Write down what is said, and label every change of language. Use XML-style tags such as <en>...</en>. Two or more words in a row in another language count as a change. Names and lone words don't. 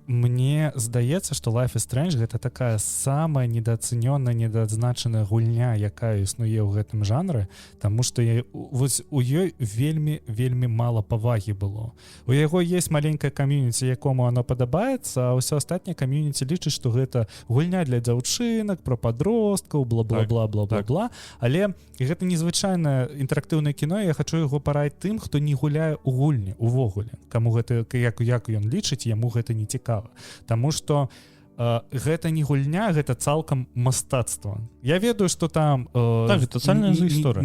<be>Мне здаецца, што Life is Strange гэта такая самая недоацэнённая, недоадзначаная гульня, якая існуе ў гэтым жанры, таму што вось у ёй вельмі мала павагі было. У яго есть маленькая камьюніці, якому оно падабаецца, а ўсё астатняе камьюніці лічыць, што гэта гульня для дзяўчынак, пра падросткаў, бла-бла-бла-бла-бла-бла. Але гэта незвычайнае інтэрактыўнае кіно, я хачу яго параіць тым, хто не гуляе ў гульні увогуле. Каму гэта, як ён лічыць, яму гэта не цікава. Таму што гэта не гульня, гэта цалкам мастацтва. Я ведаю, што там так, гэта цальная гісторыя.</be>